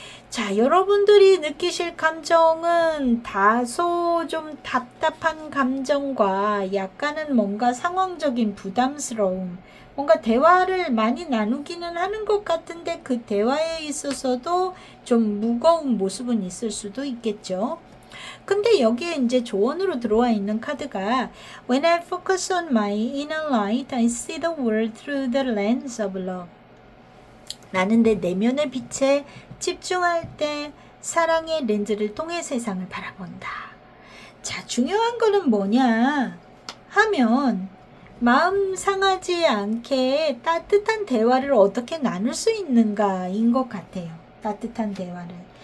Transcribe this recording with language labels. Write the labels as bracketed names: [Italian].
[Korean] 자, 여러분들이 느끼실 감정은 다소 좀 답답한 감정과 약간은 뭔가 상황적인 부담스러움, 뭔가 대화를 많이 나누기는 하는 것 같은데 그 대화에 있어서도 좀 무거운 모습은 있을 수도 있겠죠. 근데 여기에 이제 조언으로 들어와 있는 카드가 [English] When I focus on my inner light, I see the world through the lens of love. [Korean] 나는 내 내면의 빛에 집중할 때 사랑의 렌즈를 통해 세상을 바라본다. 자, 중요한 거는 뭐냐 하면 마음 상하지 않게 따뜻한 대화를 어떻게 나눌 수 있는가인 것 같아요. 따뜻한 대화를.